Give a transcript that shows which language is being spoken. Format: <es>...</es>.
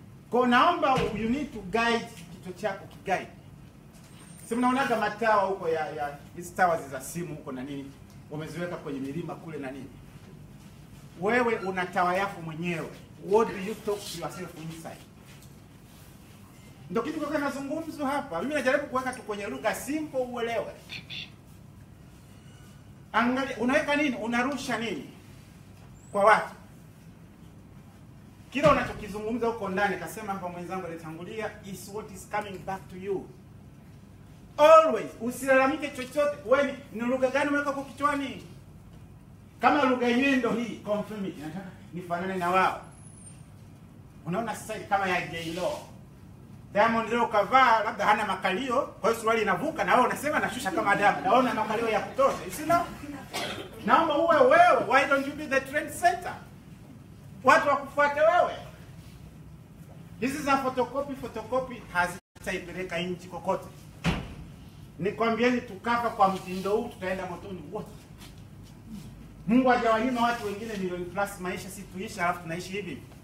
<sw>Kwa naomba</sw> <en>you need to guide</en> <sw>kichwa chako kiguide. Si mnaonaga matawa huko ya hizi towers za simu huko na nini, wameziweka kwenye milima kule na nini. Wewe una tawa yako mwenyewe.</sw> <en>What do you talk to yourself inside?</en> <sw>Ndio kitu kwa nazungumzo hapa. Mimi najaribu kuweka tu kwenye lugha simple uelewe. Angalia unaweka nini? Unarusha nini kwa watu? Kila unachokizungumza huko ndani, kasema hapa mwenzangu alitangulia,</sw> <en>is what is coming back to you.</en> <sw>Always usilalamike chochote. Wewe ni lugha gani umeweka kwa kichwani? Kama lugha yenyewe ndio hii,</sw> <en>confirm it.</en> <sw>Nataka nifanane na wao. Unaona style kama ya J-Lo. Diamond leo kavaa labda hana makalio, kwa hiyo suruali inavuka na wewe unasema nashusha kama Diamond. Naona makalio ya kutosha. Isina? Naomba uwe wewe.</sw> <en>Why don't you be the trend setter?</en> <sw>Watu wakufuate wewe.</sw> <en>This is a photocopy</en> <sw>hazitaipeleka nchi kokote. Nikwambieni tukafa kwa mtindo huu tutaenda motoni wote. Mungu hajawanyima watu wengine milioni plus maisha, si tuishi alafu tunaishi hivi.</sw>